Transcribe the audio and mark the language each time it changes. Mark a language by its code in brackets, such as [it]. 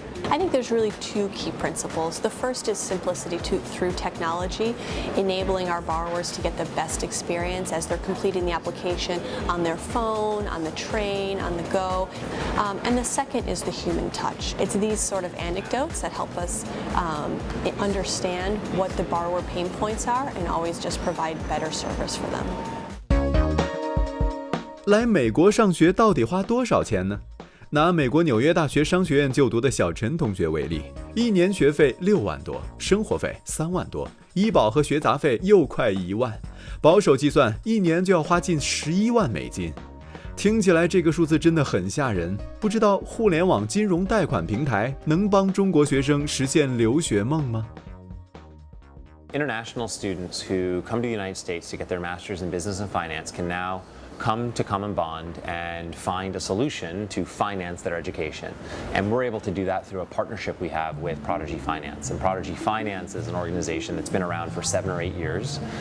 [en] I think there's really 2 key principles. The first is simplicity through technology, enabling our borrowers to get the best experience as they're completing the application on their phone, on the train, on the go. And the second is the human touch. It's these sort of anecdotes that help us understand what the borrower pain points are and always just provide better service for them. [zh] 来美国上学到底花多少钱呢？拿美国纽约大学商学院就读的小陈同学为例，1年学费6万多，生活费3万多，医保和学杂费又快1万，保守计算1年就要花近11万美金。听起来这个数字真的很吓人，不知道互联网金融贷款平台能帮中国学生实现留学梦吗？ [en] International students who come to the United States to get their master's in business and finance can now come to CommonBond and find a solution to finance their education. And we're able to do that through a partnership we have with Prodigy Finance. And Prodigy Finance is an organization that's been around for 7 or 8 years.